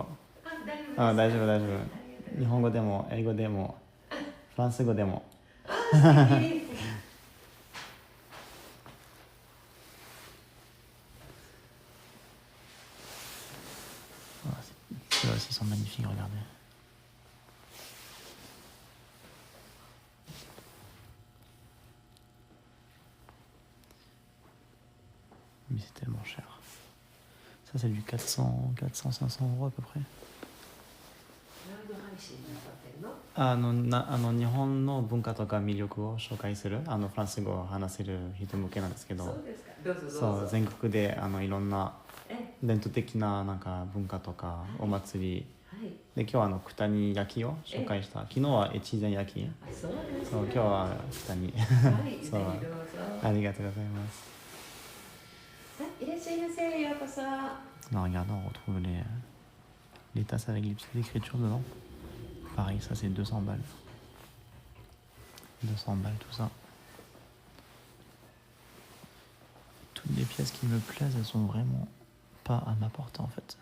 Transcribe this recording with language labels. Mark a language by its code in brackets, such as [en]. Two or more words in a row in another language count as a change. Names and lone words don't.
[ja] あ、大丈夫、大丈夫。日本語でも、英語でも、フランス語でも。 [fr] Ceux-là aussi sont magnifiques, regardez. Mais c'est tellement cher. Ça, c'est du 400, 500 € à peu près. [ja] 日本の文化とか魅力を紹介するフランス語を話せる人向けなんですけど、そうですか。どうぞどうぞ。そう全国でいろんな伝統的ななんか文化とかお祭り、はい。で今日は九谷焼を紹介した。昨日は越前焼き。あ、そうですそうね。今日は九谷。はい。ぜひそうどうぞ。ありがとうございます。はい、いらっしゃいませ。ようこそ。 [fr] Non, regarde, on retrouve les tasses avec les petites écritures dedans. Pareil, ça c'est 200 balles. 200 balles tout ça. Toutes les pièces qui me plaisent, elles sont vraiment pas à ma portée en fait.